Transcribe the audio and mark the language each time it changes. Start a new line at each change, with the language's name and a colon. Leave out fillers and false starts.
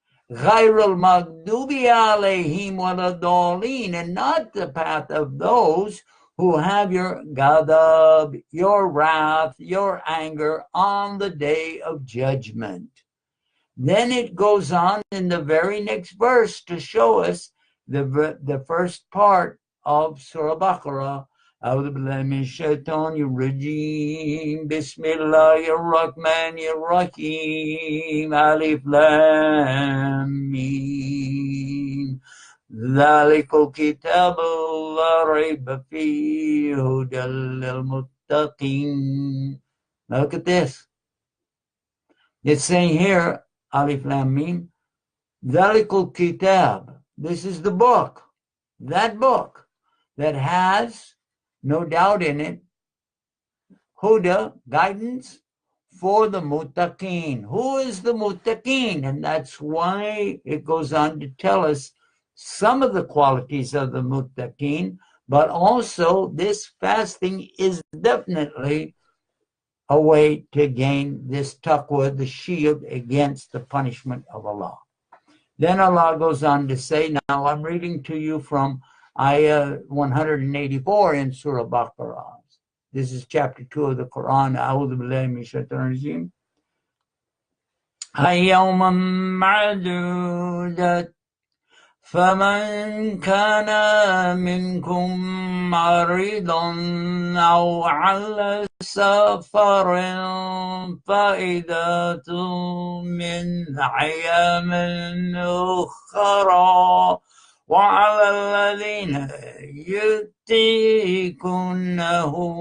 Arabic: Ghayrul Maghdubi Alayhim Waladallin,
English: and not the path of those who have your ghadab, your wrath, your anger on the day of judgment. Then it goes on in the very next verse to show us the first part of Surah Baqarah.
Arabic: أعوذ بالله من الشيطان الرجيم بسم الله الرحمن الرحيم ألف لام ميم ذلك الكتاب لا ريب فيه هدى للمتقين.
English: Look at this. It's saying here, Alif Lam Mim,
Arabic: ذلك الكتاب.
English: This is the book, that book that has no doubt in it huda, guidance for the muttaqin. Who is the muttaqin? And that's why it goes on to tell us some of the qualities of the muttaqin, but also this fasting is definitely a way to gain this taqwa, the shield against the punishment of Allah. Then Allah goes on to say, now I'm reading to you from Ayah 184 in Surah Baqarah. This is chapter 2 of the Quran.
Arabic: A'udhu billahi minash shaitanir rajim. أيوما معدودة فمن كان منكم مريضا أو على سفر فعدة من أيام أخرى وعلى الذين يطيقونه